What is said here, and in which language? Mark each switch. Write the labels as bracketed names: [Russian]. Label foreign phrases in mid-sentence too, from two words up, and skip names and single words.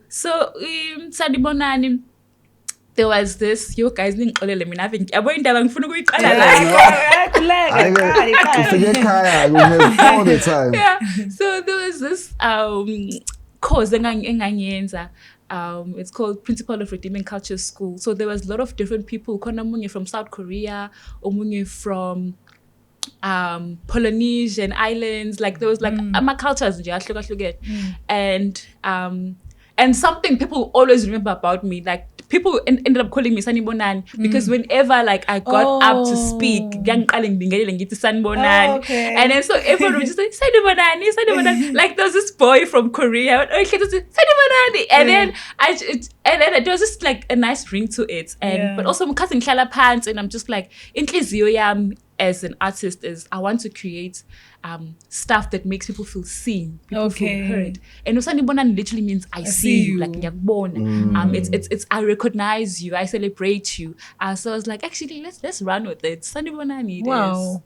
[English] So, Sanibonani, there was this, you guys didn't call it, I think, I'm going to have fun with all the time. Yeah. So there was this course enganyenza. It's called Principle of Redeeming Culture School. So there was a lot of different people. [Zulu] Kona munye [English] from South Korea, omunye from Polynesian islands. Like there was like my cultures and something people always remember about me, like people ended up calling me Sanibonani because whenever like I got up to speak, Sanibonani. Okay. And then so everyone would just say Sanibonani. Like there was this boy from Korea, Sanibonani. And then there was just like a nice ring to it. And but also I'm cutting pants and I'm just like [Zulu] inhliziyo yami [English] as an artist is I want to create stuff that makes people feel seen, people feel heard. And usanibona literally means I see you. Like ngiyakubona. It's I recognize you, I celebrate you. So I was like, actually, let's run with it. Sanibona need wow.